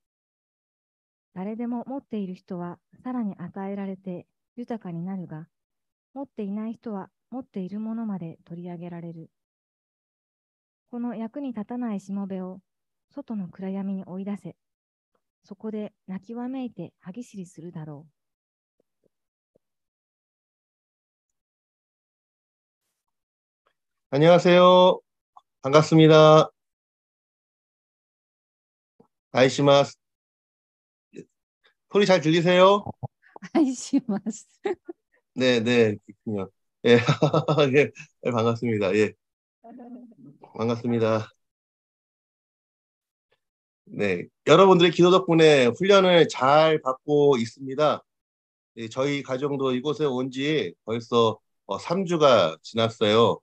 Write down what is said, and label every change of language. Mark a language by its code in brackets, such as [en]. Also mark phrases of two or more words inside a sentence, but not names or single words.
[ja] 誰でも持っている人はさらに与えられて豊かになるが、持っていない人は持っているものまで取り上げられる。この役に立たないしもべを外の暗闇に追い出せ。そこで泣きわめいて歯ぎしりするだろう。 [ko] 안녕하세요. 반갑습니다. 아이시마스. 소리 잘 들리세요? [ja] 愛します。 [ko] 네, 네, 그렇군요. 예, 예, 예, 반갑습니다. 예, 반갑습니다. 네, 여러분들의 기도 덕분에 훈련을 잘 받고 있습니다. 예, 저희 가정도 이곳에 온 지 벌써 3주가 지났어요.